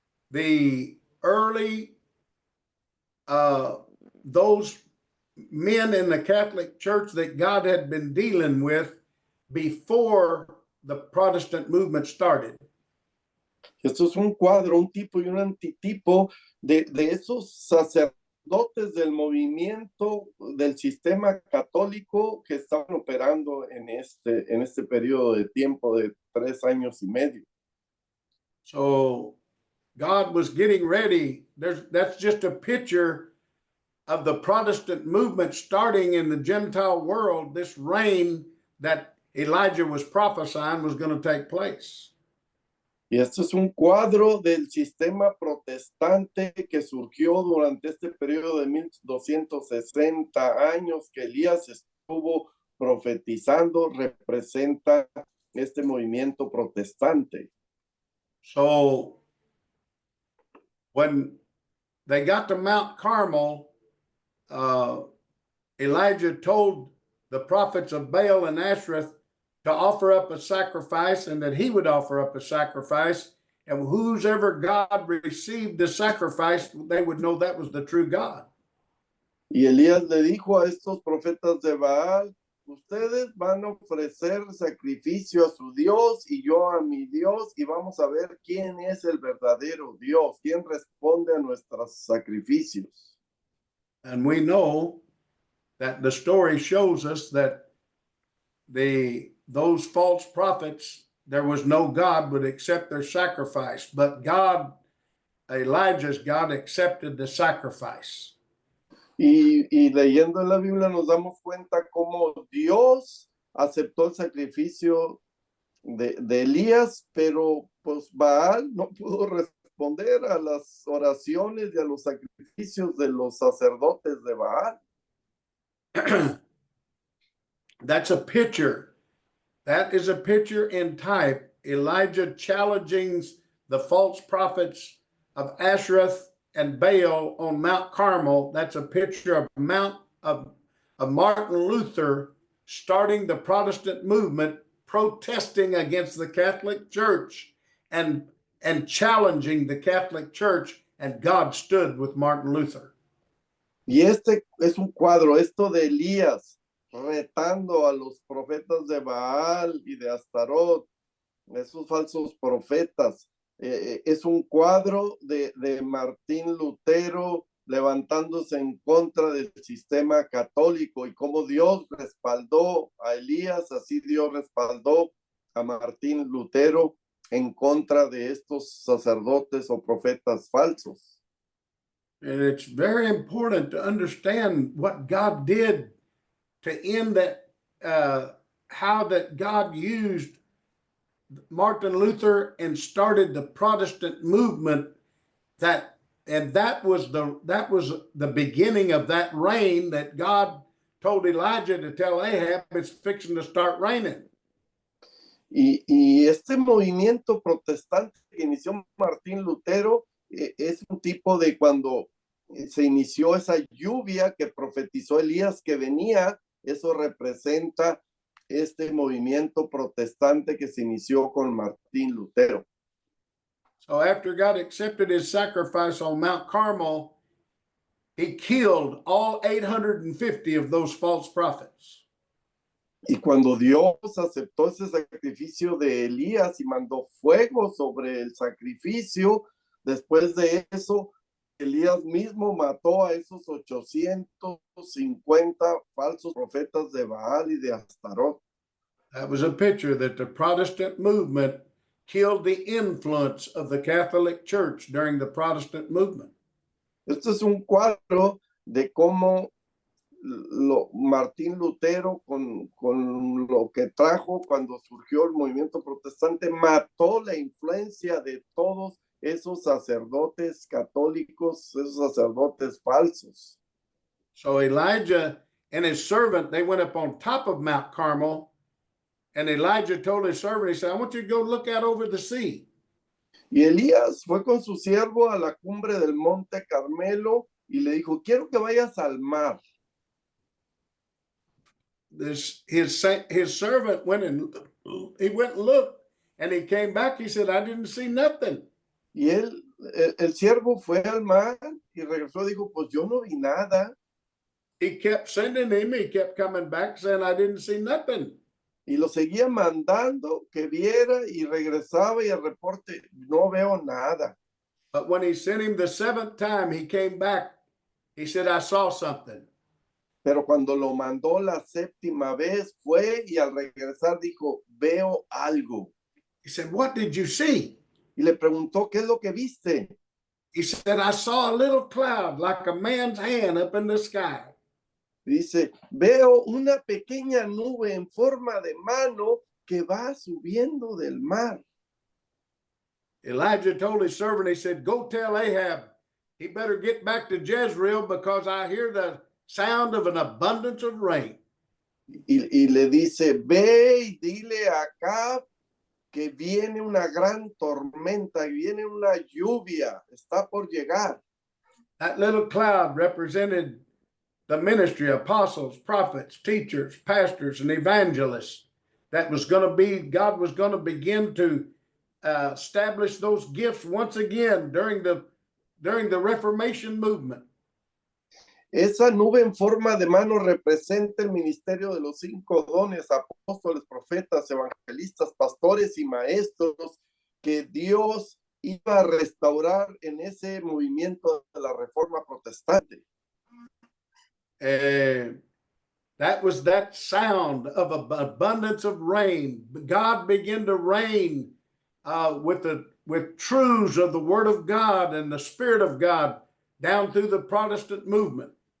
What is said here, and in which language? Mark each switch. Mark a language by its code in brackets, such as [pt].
[en] the early, those men in the Catholic Church that God had been dealing with before the Protestant movement started. [es] Esto es un cuadro, un tipo y un antitipo de esos sacerdotes del movimiento del sistema católico que estaban operando en este periodo de tiempo de 3 años y medio. [en] So God was getting ready. That's just a picture of the Protestant movement starting in the Gentile world. This reign that Elijah was prophesying was going to take place. [es] Y esto es un cuadro del sistema protestante que surgió durante este periodo de 1260 años que Elías estuvo profetizando, representa este movimiento protestante. [en] So when they got to Mount Carmel, Elijah told the prophets of Baal and Ashereth to offer up a sacrifice and that he would offer up a sacrifice. And whosoever God received the sacrifice, they would know that was the true God. [es] Y Elías le dijo a estos profetas de Baal, ustedes van a ofrecer sacrificio a su Dios y yo a mi Dios y vamos a ver quién es el verdadero Dios, quién responde a nuestros sacrificios. [en] And we know that the story shows us that those false prophets, there was no God would accept their sacrifice, but God, Elijah's God, accepted the sacrifice. [es] Y leyendo en la Biblia nos damos cuenta cómo Dios aceptó el sacrificio de Elías, pero pues Baal no pudo responder a las oraciones y a los sacrificios de los sacerdotes de Baal. [en] That's a picture. That is a picture in type. Elijah challenging the false prophets of Ashereth and Baal on Mount Carmel. That's a picture of Martin Luther starting the Protestant movement, protesting against the Catholic Church and challenging the Catholic Church, and God stood with Martin Luther. [es] Y este es un cuadro, esto de Elías retando a los profetas de Baal y de Astarot, esos falsos profetas. Es un cuadro de Martín Lutero levantándose en contra del sistema católico y cómo Dios respaldó a Elías, así Dios respaldó a Martín Lutero en contra de estos sacerdotes o profetas falsos. [en] And it's very important to understand what God did to end that, how that God used Martin Luther and started the Protestant movement. That was the beginning of that reign that God told Elijah to tell Ahab it's fixing to start raining. [es] Y este movimiento protestante que inició Martín Lutero es un tipo de cuando se inició esa lluvia que profetizó Elías que venía, eso representa este movimiento protestante que se inició con Martín Lutero. [en] So after God accepted his sacrifice on Mount Carmel, he killed all 850 of those false prophets. [es] Y cuando Dios aceptó ese sacrificio de Elías y mandó fuego sobre el sacrificio, después de eso, Elías mismo mató a esos 850 falsos profetas de Baal y de Astarot. [en] That was a picture that the Protestant movement killed the influence of the Catholic Church during the Protestant movement. [es] Este es un cuadro de cómo Martín Lutero con lo que trajo cuando surgió el movimiento protestante, mató la influencia de todos esos sacerdotes católicos, esos sacerdotes falsos. [en] So Elijah and his servant, they went up on top of Mount Carmel, and Elijah told his servant, he said, I want you to go look out over the sea. [es] Y Elías fue con su siervo a la cumbre del monte Carmelo y le dijo, quiero que vayas al mar. [en] His servant went and looked, and he came back. He said, I didn't see nothing. [es] Y él el siervo fue al mar y regresó y dijo, pues yo no vi nada. [en] He kept sending him. He kept coming back saying, I didn't see nothing. [es] Y lo seguía mandando que viera y regresaba y el reporte, no veo nada. [en] But when he sent him the seventh time, he came back. He said, I saw something. [es] Pero cuando lo mandó la séptima vez, fue y al regresar dijo, veo algo. [en] He said, what did you see? [es] Y le preguntó, ¿qué es lo que viste? [en] He said, I saw a little cloud like a man's hand up in the sky. [es] Dice, veo una pequeña nube en forma de mano que va subiendo del mar. [en] Elijah told his servant, he said, go tell Ahab, he better get back to Jezreel because I hear the sound of an abundance of rain. [es] Y le dice, ve y dile a Acab que viene una gran tormenta, viene una lluvia, está por llegar. [en] That little cloud represented the ministry, apostles, prophets, teachers, pastors, and evangelists. That was going to be, God was going to begin to establish those gifts once again during the Reformation movement. [es] Esa nube en forma de mano representa el ministerio de los 5 dones, apóstoles, profetas, evangelistas, pastores y maestros que Dios iba a restaurar en ese movimiento de la Reforma Protestante. [en] That was that sound of abundance of rain. God began to rain with truths of the Word of God and the Spirit of God down through the Protestant movement.